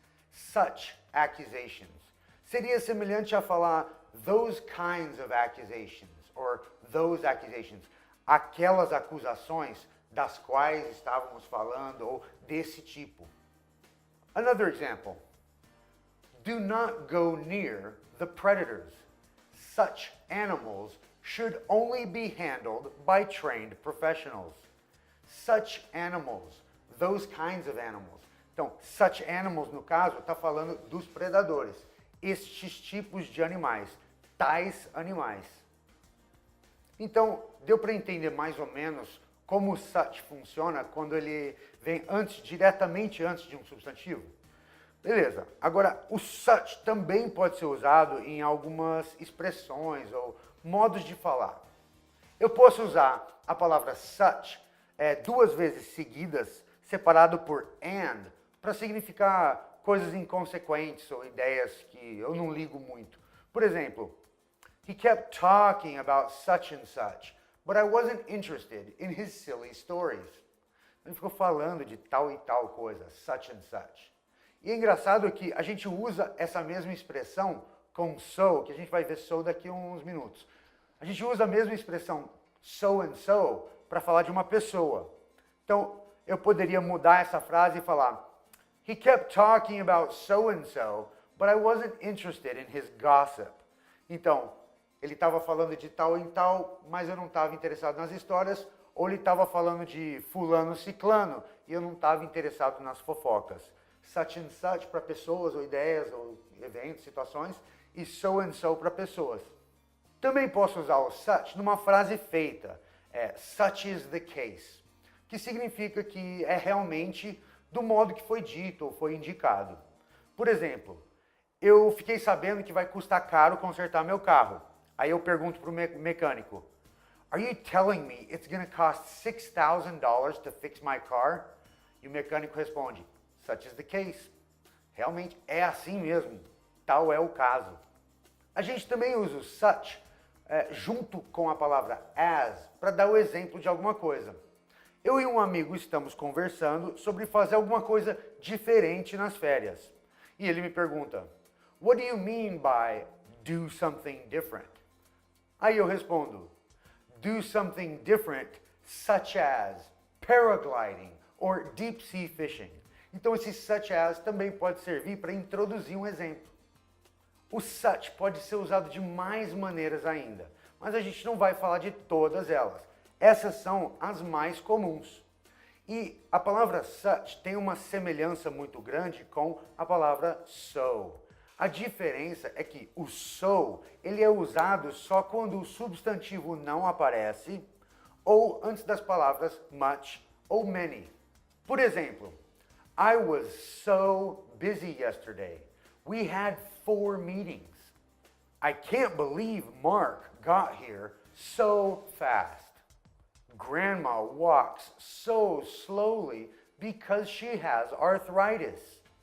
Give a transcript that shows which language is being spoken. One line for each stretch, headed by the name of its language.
English: Such accusations.
Portuguese: Seria semelhante a falar
English: those kinds of accusations, or those accusations.
Portuguese: Aquelas acusações das quais estávamos falando, ou desse tipo.
English: Another example. Do not go near the predators. Such animals should only be handled by trained professionals. Such animals, those kinds of animals.
Portuguese: Então,
English: such animals,
Portuguese: no caso, está falando dos predadores. Estes tipos de animais, tais animais. Então, deu para entender mais ou menos como o such funciona quando ele vem diretamente antes de um substantivo? Beleza. Agora, o such também pode ser usado em algumas expressões ou modos de falar. Eu posso usar a palavra such duas vezes seguidas, separado por and, para significar coisas inconsequentes ou ideias que eu não ligo muito. Por exemplo,
English: he kept talking about such and such, but I wasn't interested in his silly stories.
Portuguese: Ele ficou falando de tal e tal coisa, such and such. E é engraçado que a gente usa essa mesma expressão com so, que a gente vai ver so daqui a uns minutos. A gente usa a mesma expressão so and so para falar de uma pessoa. Então, eu poderia mudar essa frase e falar
English: he kept talking about so and so, but I wasn't interested in his gossip.
Portuguese: Então, ele estava falando de tal em tal, mas eu não estava interessado nas histórias, ou ele estava falando de fulano ciclano, e eu não estava interessado nas fofocas. Such and such para pessoas, ou ideias, ou eventos, situações, e so and so para pessoas. Também posso usar o such numa frase feita,
English: such is the case,
Portuguese: que significa que é realmente do modo que foi dito ou foi indicado. Por exemplo, eu fiquei sabendo que vai custar caro consertar meu carro. Aí eu pergunto para o mecânico,
English: are you telling me it's going to cost $6,000 to fix my car?
Portuguese: E o mecânico responde,
English: such is the case.
Portuguese: Realmente é assim mesmo, tal é o caso. A gente também usa o such junto com a palavra as para dar o exemplo de alguma coisa. Eu e um amigo estamos conversando sobre fazer alguma coisa diferente nas férias. E ele me pergunta,
English: what do you mean by do something different?
Portuguese: Aí eu respondo,
English: do something different, such as paragliding or deep sea fishing.
Portuguese: Então esse such as também pode servir para introduzir um exemplo. O such pode ser usado de mais maneiras ainda, mas a gente não vai falar de todas elas. Essas são as mais comuns. E a palavra such tem uma semelhança muito grande com a palavra so. A diferença é que o so, ele é usado só quando o substantivo não aparece ou antes das palavras much ou many.
English: Por exemplo, I was so busy yesterday. We had 4 meetings. I can't believe Mark got here so fast. Grandma walks so slowly because she has arthritis.